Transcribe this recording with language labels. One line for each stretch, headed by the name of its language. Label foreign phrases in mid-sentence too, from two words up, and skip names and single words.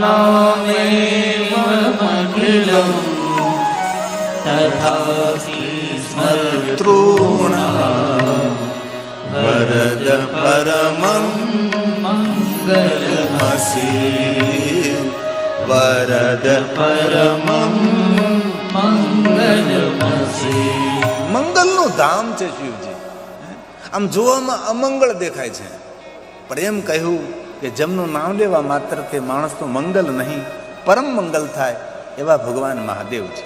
Sanskrit: नामेवमखिलं तथापि स्मर्तॄणां वरद परमं मङ्गलमसि वरद परमं મંગલમસી.
Gujarati: મંગલનું ધામ છે શિવજી. આમ જોવામાં અમંગળ દેખાય છે, પણ એમ કહ્યું કે જેમનું નામ લેવા માત્રથી માણસનું મંગલ નહીં પરમ મંગલ થાય એવા ભગવાન મહાદેવ છે.